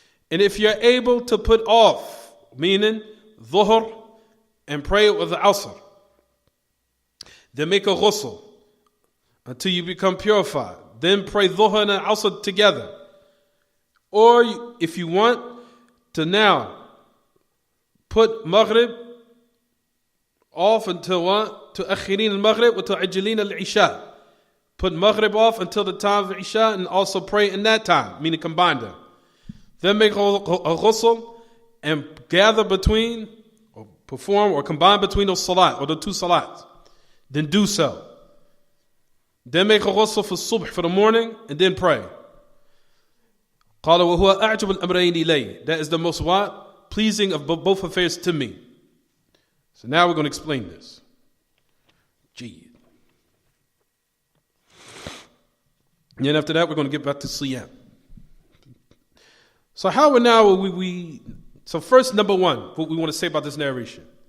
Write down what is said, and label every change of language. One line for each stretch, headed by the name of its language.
English: And if you're able to put off, meaning dhuhr, and pray with the asr, then make a ghusl until you become purified. Then pray dhuhr and asr together. Or if you want to now put maghrib off until what?
Arabic: تؤخرين المغرب وتعجلين العشاء.
English: Put maghrib off until the time of Isha and also pray in that time, meaning combine them. Then make a ghusl and gather between, or perform, or combine between those salat, or the two salats. Then do so. Then make a ghusl for subh, for the morning, and then pray.
Arabic: قال وهو أعجب الأمرين إلي.
English: That is the most what? Pleasing of both affairs to me. So now we're going to explain this. Gee. And then after that, we're going to get back to Siyam. So how are now so first, number one, what we want to say about this narration.